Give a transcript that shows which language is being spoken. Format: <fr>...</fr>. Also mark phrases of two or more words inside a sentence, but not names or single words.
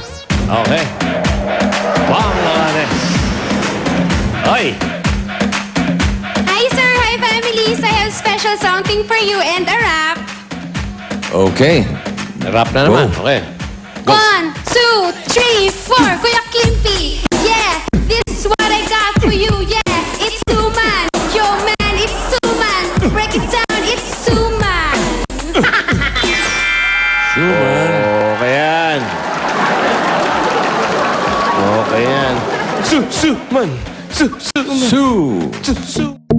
<en>Okay. Bangladesh. Ay! Hi, sir. Hi, families. I have special something for you and a wrap. Okay.</en> <tl>Rap na naman.</tl> <en>Go. Okay. 1, 2, 3, 4. Kuya Kimpi. Yeah, this is what I got for you. Yeah, it's Suman. Yo, man, it's Suman. Break it down, it's Suman. Suman.</en> <tl>Okay yan. Okay yan.</tl> <en>Su-man. Su-man. Su. Su-man.</en>